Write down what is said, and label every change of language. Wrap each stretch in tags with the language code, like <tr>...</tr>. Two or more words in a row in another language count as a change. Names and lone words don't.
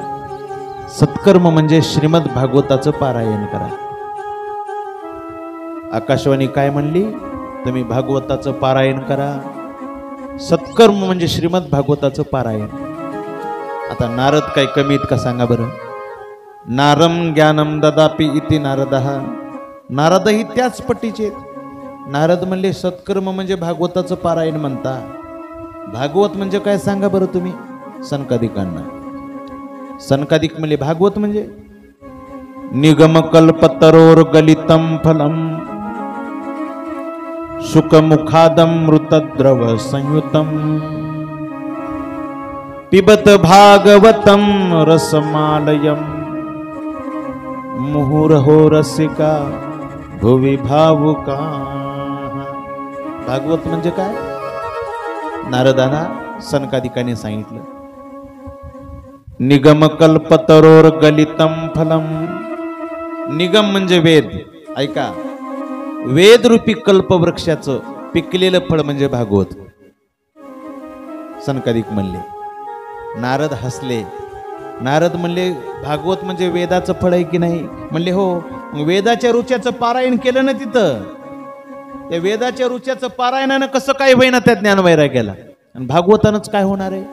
<mr>सत्कर्म म्हणजे श्रीमद भागवताचं पारायण करा. आकाशवाणी काय म्हणली? तुम्ही भागवताचं पारायण करा. सत्कर्म म्हणजे श्रीमद भागवताचं पारायण. आता नारद काय कमी आहेत का सांगा बरं?</mr> <sa>नारम ज्ञानम ददापि इति नारदः.</sa> <mr>नारदही त्याच पट्टीचे. नारद म्हणले सत्कर्म म्हणजे भागवताचं पारायण म्हणता. भागवत म्हणजे काय सांगा बरं तुम्ही सनकादिकांना? सनकादिक म्हणले भागवत म्हणजे</mr> <sa>निगम कल्पतरोर गलितम फलम शुकमुखादम मृतद्रव संयुतम पिबत भागवतम रसमालयम मुहुर्हो रसिका भुवि भावुका.</sa> <mr>भागवत म्हणजे काय? नारदांना सनकादिकाने सांगितलं,</mr> <sa>निगम कल्पतरोर गलितम फलम.</sa> <mr>निगम म्हणजे वेद. ऐका, वेद रूपी कल्पवृक्षाचं पिकलेलं फळ म्हणजे भागवत. सनकादिक म्हणले. नारद हसले. नारद म्हणले भागवत म्हणजे वेदाचं फळ आहे की नाही? म्हणले हो. मग वेदाच्या ऋचाचं पारायण केलं ना तिथं, त्या वेदाच्या ऋचाचं पारायणानं कसं काय होईना त्या ज्ञानवैराग्याला, आणि भागवतानंच काय होणार आहे?</mr>